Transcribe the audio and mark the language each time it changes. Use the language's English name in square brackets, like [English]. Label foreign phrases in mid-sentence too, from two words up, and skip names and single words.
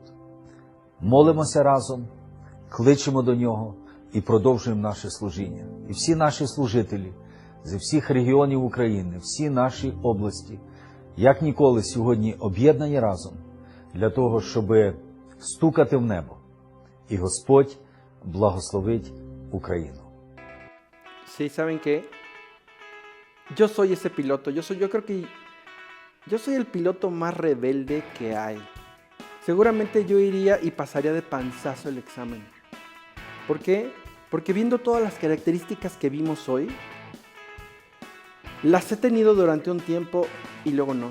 [Ukrainian] Молимося разом, кличемо до Нього і продовжуємо наше служіння. І всі наші служителі зі всіх регіонів України, всі наші області, як ніколи сьогодні об'єднані разом для того, щоб стукати в небо. І Господь благословить Україну. [Spanish] Sí, ¿saben qué? Yo soy ese piloto, yo creo que yo soy el piloto más rebelde que hay. Seguramente yo iría y pasaría de panzazo el examen. ¿Por qué? Porque viendo todas las características que vimos hoy, las he tenido durante un tiempo y luego no.